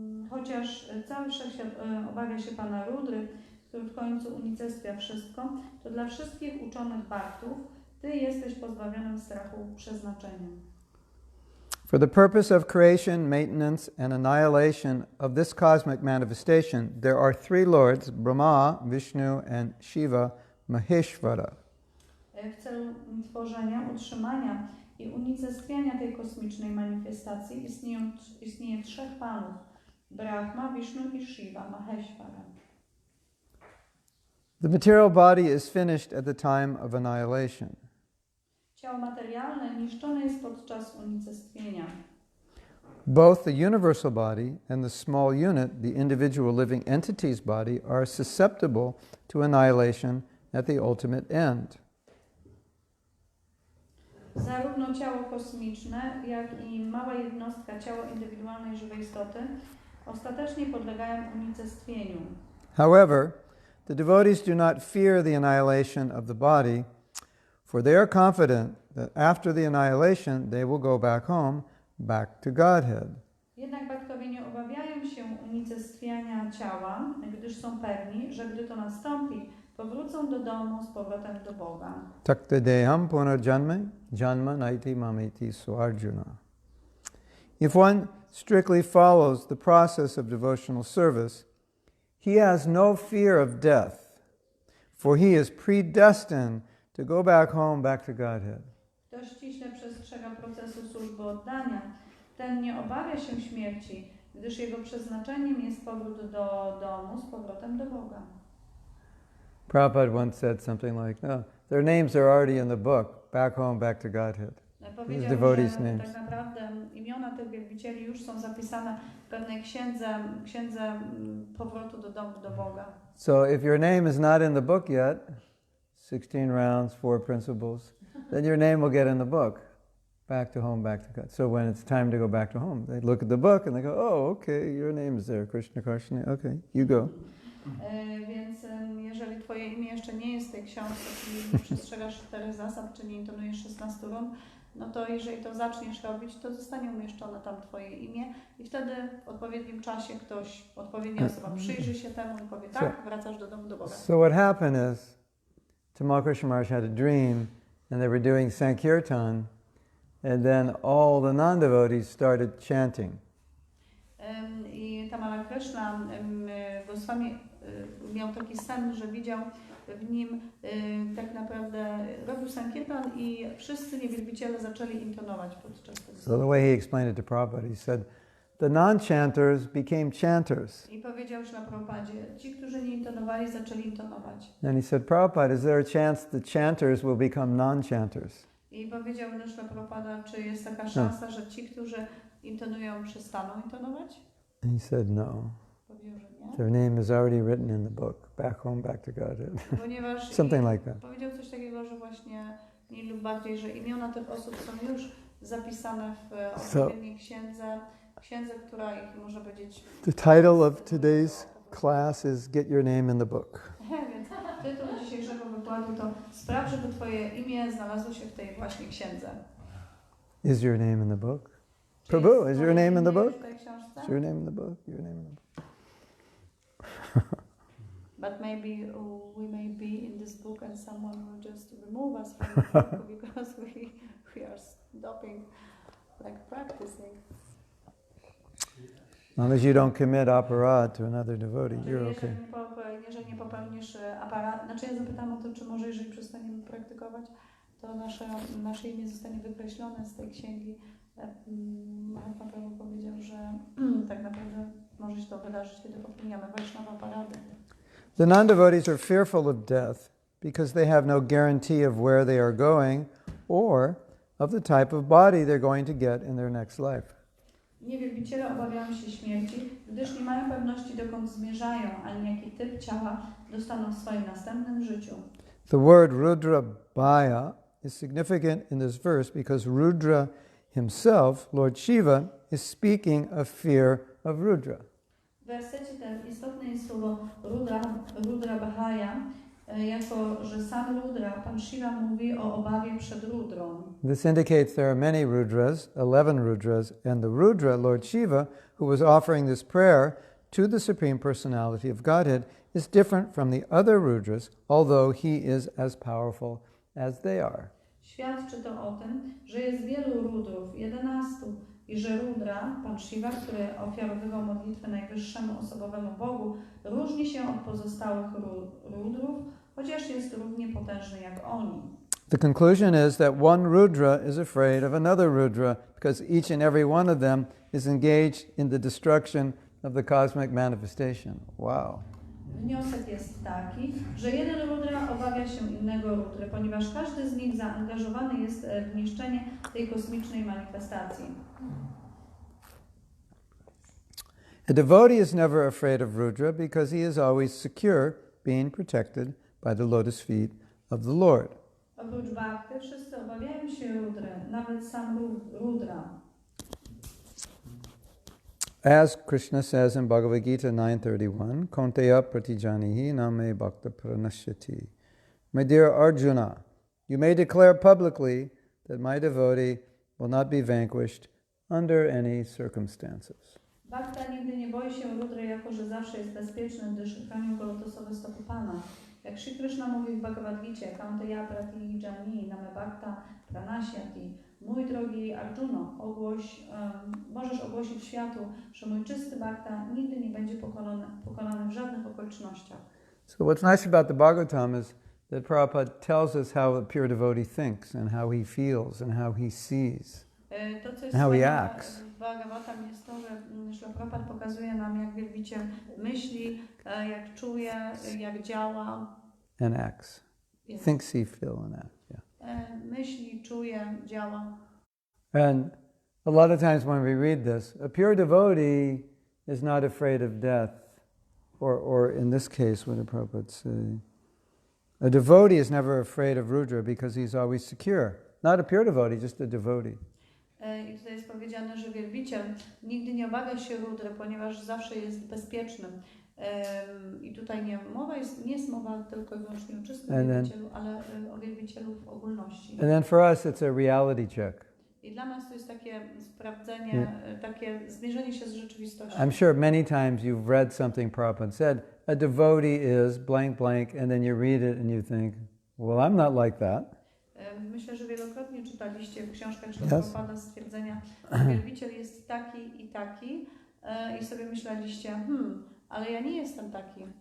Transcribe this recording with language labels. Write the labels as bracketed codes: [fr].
[pl] Chociaż cały wszechświat obawia się Pana Rudry, który w końcu unicestwia wszystko, to dla wszystkich uczonych bhaktów Ty jesteś pozbawionym strachu przeznaczeniem. [en] For the purpose of creation, maintenance, and annihilation of this cosmic manifestation, there are three lords, Brahma, Vishnu, and Shiva, Maheshvara. [pl] W celu tworzenia, utrzymania i unicestwiania tej kosmicznej manifestacji istnieje trzech panów: Brahma, Vishnu i Shiva, Maheshvara. [en] The material body is finished at the time of annihilation. [pl] Ciało materialne niszczone jest podczas unicestwienia. [en] Both the universal body and the small unit, the individual living entity's body, are susceptible to annihilation at the ultimate end. [pl] Zarówno ciało kosmiczne, jak i mała jednostka, ciało indywidualnej żywej istoty, ostatecznie podlegają unicestwieniu. [en] However, the devotees do not fear the annihilation of the body, for they are confident that after the annihilation they will go back home, back to Godhead. [pl] Jednak bhaktowie nie obawiają się unicestwiania ciała, gdyż są pewni, że gdy to nastąpi, powrócą do domu z powrotem do Boga. [sa] Takta deham punarjanma janma naiti mamiti suarjuna. [en] If one strictly follows the process of devotional service, he has no fear of death, for he is predestined to go back home, back to Godhead. [pl] Kto ściśle przestrzega procesu służby oddania, ten nie obawia się śmierci, gdyż jego przeznaczeniem jest powrót do domu z powrotem do Boga. [en] Prabhupada once said something like, no, their names are already in the book, back home, back to Godhead. [pl] Powiedział, [en] devotees' [pl] że [en] names. [pl] tak naprawdę imiona tych wielbicieli już są zapisane w pewnej księdze powrotu do domu, do Boga. [en] So if your name is not in the book yet, 16 rounds, 4 principles, then your name will get in the book. Back to home, back to God. So when it's time to go back to home, they look at the book and they go, oh, okay, your name is there, Krishna, Krishna, okay, you go. [pl] Więc jeżeli twoje imię jeszcze nie jest w tej książce, czyli nie przestrzegasz 4 zasad, czy nie intonujesz 16 run, no to jeżeli to zaczniesz robić, to zostanie umieszczone tam twoje imię i wtedy w odpowiednim czasie odpowiednia osoba przyjrzy się temu i powie, tak, wracasz do domu, do Boga. [en] So what happened is, Tamal Krishna Maharaj had a dream and they were doing Sankirtan, and then all the non-devotees started chanting. [pl] I Tamala Krishna Goswami miał taki sen, że widział w nim tak naprawdę robił sankirtan i wszyscy niewielbiciele zaczęli intonować podczas tego. [en] So the way he explained it to Prabhupada, he said, the non-chanters became chanters. [pl] I powiedział Śrila Prabhupadzie, ci, którzy nie intonowali, zaczęli intonować. [en] And he said, Prabhupada, is there a chance the chanters will become non-chanters? [pl] I powiedział Śrila Prabhupada, czy jest taka szansa, że ci, którzy intonują, przestaną intonować? [en] And he said, no. [pl] Powiedział, że nie. [en] Their name is already written in the book, back home, back to Godhead. [pl] Ponieważ [en] Something like that. [pl] Powiedział coś takiego, że właśnie mniej lub bardziej, że imiona tych osób są już zapisane w odpowiedniej księdze, która ich, można powiedzieć... [en] The title of today's class is Get Your Name in the Book. [pl] Więc tytuł dzisiejszego wykładu to Spraw, żeby twoje imię znalazło się w tej właśnie księdze. [en] Is your name in the book? Prabhu, is your name in the book? Is your name in the book? Your name in the book. But maybe we may be in this book and someone will just remove us from the book because we are stopping, like practicing. As long as you don't commit aparad to another devotee, you're okay. [pl] Jeżeli nie popełnisz znaczy ja zapytam o to, czy może jeżeli przestaniemy praktykować, to nasze imię zostanie wykreślone z tej księgi. Mahatma Prabhu powiedział, że tak naprawdę może się to wydarzyć, kiedy popełniamy Vaishnava parady. [en] The non-devotees are fearful of death because they have no guarantee of where they are going or of the type of body they're going to get in their next life. [pl] Niewielbiciele obawiają się śmierci, gdyż nie mają pewności, dokąd zmierzają, ani jaki typ ciała dostaną w swoim następnym życiu. [en] The word Rudra Bhaya is significant in this verse because Rudra himself, Lord Shiva, is speaking of fear of Rudra. [pl] W wersecie ten istotne jest słowo Rudra Bhaya, jako że sam Rudra, Pan Shiva mówi o obawie przed Rudrą. [en] This indicates there are many Rudras, 11 Rudras, and the Rudra, Lord Shiva, who was offering this prayer to the Supreme Personality of Godhead, is different from the other Rudras, although he is as powerful as they are. [pl] Świadczy to o tym, że jest wielu Rudrów, 11, i że Rudra, Pan Shiva, który ofiarowywał modlitwę najwyższemu osobowemu Bogu, różni się od pozostałych Rudrów, chociaż jest równie potężny jak oni. [en] The conclusion is that one Rudra is afraid of another Rudra because each and every one of them is engaged in the destruction of the cosmic manifestation. Wow. [pl] Wniosek jest taki, że jeden Rudra obawia się innego Rudry, ponieważ każdy z nich zaangażowany jest w niszczenie tej kosmicznej manifestacji. [en] A devotee is never afraid of Rudra because he is always secure, being protected by the lotus feet of the Lord. [pl] Oprócz bhakty wszyscy obawiają się Rudry, nawet sam Rudra. [en] As Krishna says in Bhagavad Gita 9:31, [sa] Konteya pratijanihi name bhakta pranashyati. [en] My dear Arjuna, you may declare publicly that my devotee will not be vanquished under any circumstances. [pl] Bhakta nigdy nie boi się Rudry, jako że zawsze jest bezpieczny, gdyż chronią go lotosowe stopy Pana. Jak Sri Krishna mówi w Bhagavad Gita, [sa] Konteya pratijani name bhakta pranashyati. [pl] Mój drogi Arjuno, możesz ogłosić światu, że mój czysty bhakta nigdy nie będzie pokonany w żadnych okolicznościach. [en] So what's nice about the Bhagavatam is that Prabhupada tells us how a pure devotee thinks and how he feels and how he sees. [pl] To, co jest [en] How he [pl] fajne [en] acts. [pl] w Bhagavatam jest to, że Śrila Prabhupada pokazuje nam, jak wielbiciel myśli, jak czuje, jak działa. [en] And acts. Yes. Thinks, see, feel, and act. Yeah. [pl] Myśli, czuje, działa. [en] And a lot of times when we read this, a pure devotee is not afraid of death. Or in this case, what did Prabhupada say? A devotee is never afraid of Rudra because he's always secure. Not a pure devotee, just a devotee. [pl] I tutaj jest powiedziane, że wielbiciel nigdy nie obawia się Rudry, ponieważ zawsze jest bezpiecznym. I tutaj nie jest mowa tylko i wyłącznie o czystym wielbicielu, ale o wielbicielu w ogólności. [en] And then for us it's a reality check. [pl] I dla nas to jest takie sprawdzenie, takie zmierzenie się z rzeczywistością. [en] I'm sure many times you've read something Prabhupada said, a devotee is blank blank, and then you read it and you think, well, I'm not like that. [pl] Myślę, że wielokrotnie czytaliście w książkach Prabhupada stwierdzenia, że wielbiciel jest taki i taki, i sobie myśleliście, ale ja nie jestem taki.